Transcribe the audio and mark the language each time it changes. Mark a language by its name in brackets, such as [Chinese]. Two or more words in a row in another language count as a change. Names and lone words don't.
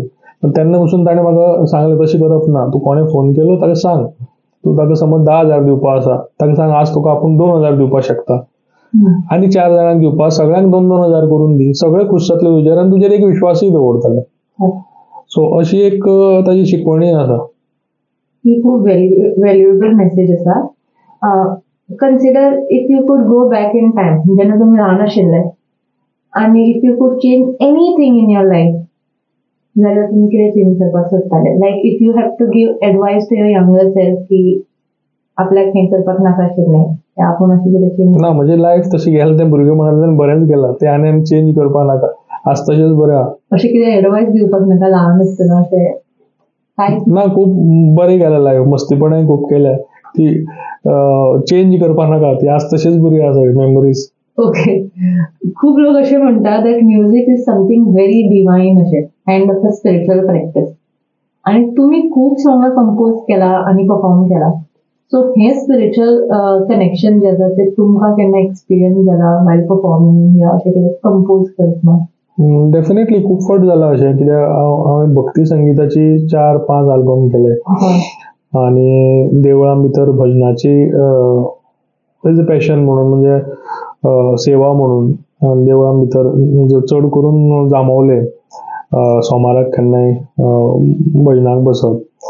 [Konkani] तेन्ना पसून ताणें म्हाका सांगलें तशें करप ना, तूं कोणें फोन केलो ताका सांग, तूं ताका समज 10,000 दिवपा आसा, ताका सांग आज तुका आपूण 2,000 दिवपाक शकता, आनी 4 जाणांक दिवपा, सगळ्यांक 2,000 करून दी, सगळे खूश जातले तुजेर आनी तुजेर एक विश्वासूय दवरतले. सो अशी एक ताची शिकवणी आसा. ही खूप [English] valuable message [Konkani] आसा. [English] Consider if you could go back in time, [Konkani] जेन्ना तुमी ल्हान आशिल्ले, आनी [English] if you could change anything in your life, [Konkani] जाल्यार तुमी कितें चेंज करपाक सोदताले? [English] Like if you have to give advice to your younger self [Konkani] की आपल्याक हें करपाक नाका आशिल्लें, आपूण अशें कितें चेंज ना, म्हजें लायफ तशें गेलें तें भुरगेपणांतल्यान बरेंच गेलां, तें आनी चेंज करपाक नाका, आसा तशेंच बरें आहा. अशें कितें एडवायस दिवपाक नाका ल्हान आसतना अशें कांय ना, खूब बरें गेलें लायफ, मस्तीपणाय खूब केल्या, ती चेंज करपाक नाका, ती आसा तशीच बरी आसा मेमरीज. [English] ओके. [Marathi] खूप लोक असे म्हणतात [English] that music is something very divine, अशें kind of a spiritual practice. [Marathi] आणि तुम्ही खूप सॉंग कंपोज केला आणि परफॉर्म केला. [Konkani] सो हे [English] spiritual connection [Konkani] जे आसा ते तुमकां केन्ना एक्सपिरियन्स जाला [English] while performing [Konkani] या अशें कितें कंपोज करतना? डेफिनेटली खूब फावट जालां अशें, कित्याक हांवें भक्ती संगीताची 4-5 आल्बम केले, आनी देवळां भितर भजनाची [English] as a passion [Konkani] म्हणून, म्हणजे सेवा म्हणून देवळां भितर चड करून जामवले, सोमाराक केन्नाय भजनाक बसप.